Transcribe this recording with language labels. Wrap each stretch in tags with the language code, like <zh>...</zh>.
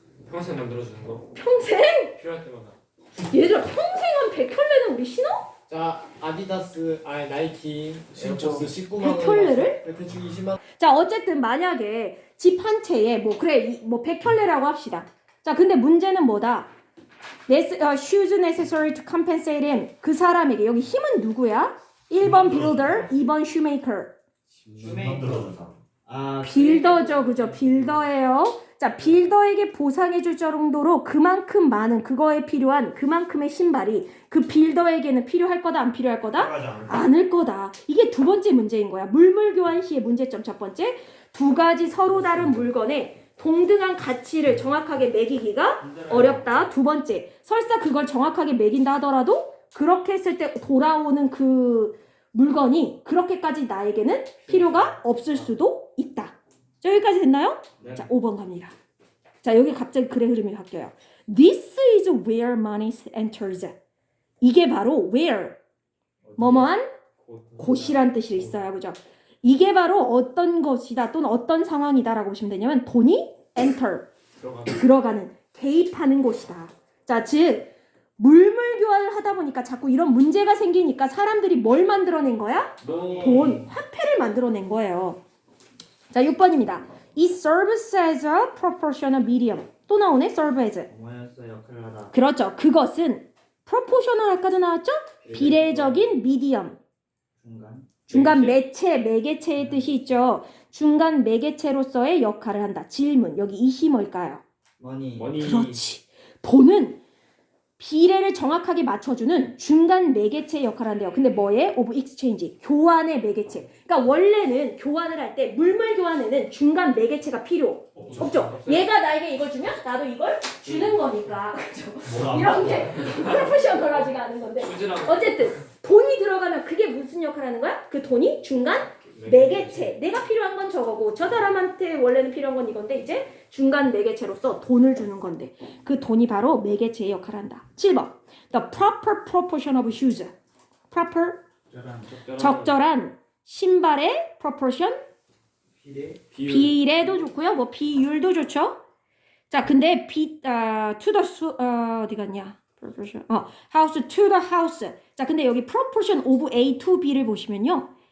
<ko>평생 만들어주는 거. 평생? 필요할 때마다. 얘들아 평생 한 100켤레는 우리 신어? 자, 아디다스, 나이키, 에어포스 19만 원. 100켤레를? 대충 20만. 자, 어쨌든 만약에 집 한 채에 뭐 그래 뭐 100켤레라고 합시다. 자, 근데 문제는 뭐다?</ko> <en>shoes necessary to compensate him.</en> <ko>그 사람에게 여기 힘은 누구야? 1번 builder, 2번 shoemaker. 만들어준 사람. 빌더죠, 그죠? 빌더예요. 자, 빌더에게 보상해줄 정도로 그만큼 많은 그거에 필요한 그만큼의 신발이 그 빌더에게는 필요할 거다, 안 필요할 거다? 필요하지 않을까? 않을 거다. 이게 두 번째 문제인 거야. 물물 교환 시의 문제점 첫 번째. 두 가지 서로 다른 물건의 동등한 가치를 정확하게 매기기가 어렵다. 두 번째. 설사 그걸 정확하게 매긴다 하더라도 그렇게 했을 때 돌아오는 그 물건이 그렇게까지 나에게는 필요가 없을 수도 있다. 자, 여기까지 됐나요? 네. 자, 5번 갑니다. 자, 여기 갑자기 글의 흐름이 바뀌어요.</ko> <en>This is where money enters.</en> <ko>이게 바로 where, 뭐뭐한 곳이란 뜻이 있어요. 그죠? 이게 바로 어떤 것이다 또는 어떤 상황이다라고 보시면 되냐면 돈이 enter, 들어가는, 개입하는 곳이다. 자, 즉 물물 교환을 하다 보니까 자꾸 이런 문제가 생기니까 사람들이 뭘 만들어낸 거야? 돈, 화폐를 만들어낸 거예요. 자, 6번입니다.</ko> <en>It serves as a proportional medium.</en> <ko>또 나오네,</ko> <en>serve as.</en> <ko>동화연서 역할을 하다. 그렇죠. 그것은 proportional 아까도 나왔죠? 비례적인 medium. 중간 매체, 매개체의 뜻이 있죠. 중간 매개체로서의 역할을 한다. 질문, 여기 이시 뭘까요? 머니. 그렇지. 돈은 비례를 정확하게 맞춰주는 중간 매개체 역할을 한대요. 근데 뭐에?</ko> <en>of exchange.</en> <ko>교환의 매개체. 그러니까 원래는 교환을 할 때 물물 교환에는 중간 매개체가 필요 없죠. 얘가 나에게 이걸 주면 나도 이걸 주는 거니까. 그렇죠? 이런 게 프로페셔널하지가 않은 건데. 어쨌든 돈이 들어가면 그게 무슨 역할을 하는 거야? 그 돈이 중간 매개체. 내가 필요한 건 저거고 저 사람한테 원래는 필요한 건 이건데 이제 중간 매개체로서 돈을 주는 건데 그 돈이 바로 매개체의 역할을 한다. 7번.</ko> <en>The proper proportion of shoes.</en> <ko>proper 적절한 신발의 proportion 비례도 좋고요. 뭐 비율도 좋죠. 자, 근데</ko> <en>to the</en> <ko>어디 갔냐? proportion.</ko> <en>house to the house.</en> <ko>자, 근데 여기</ko> <en>proportion of A to B</en> <ko>를 보시면요.</ko>